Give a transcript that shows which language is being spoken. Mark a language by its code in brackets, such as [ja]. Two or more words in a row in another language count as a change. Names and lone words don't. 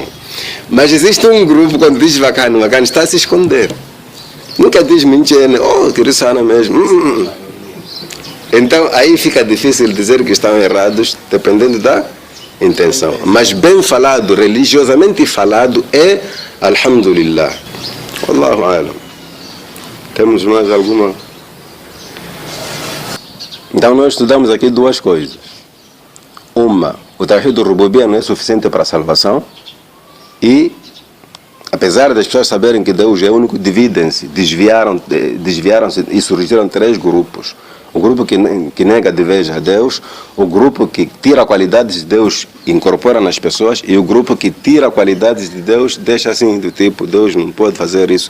[pt] Mas existe um grupo, quando diz bacana, está a se esconder. Nunca diz mentira, que sana mesmo. Então aí fica difícil dizer que estão errados, dependendo da intenção. Mas bem falado, religiosamente falado, é Alhamdulillah. [ar] والله أعلم. [pt] Temos mais alguma? Então nós estudamos aqui duas coisas. Uma, o [ar] توحيد الربوبية [pt] não é suficiente para a salvação. E, apesar das pessoas saberem que Deus é único, dividem-se, desviaram-se e surgiram 3 grupos. O grupo que nega de vez a Deus, o grupo que tira qualidades de Deus e incorpora nas pessoas, e o grupo que tira qualidades de Deus, deixa assim, do tipo, Deus não pode fazer isso.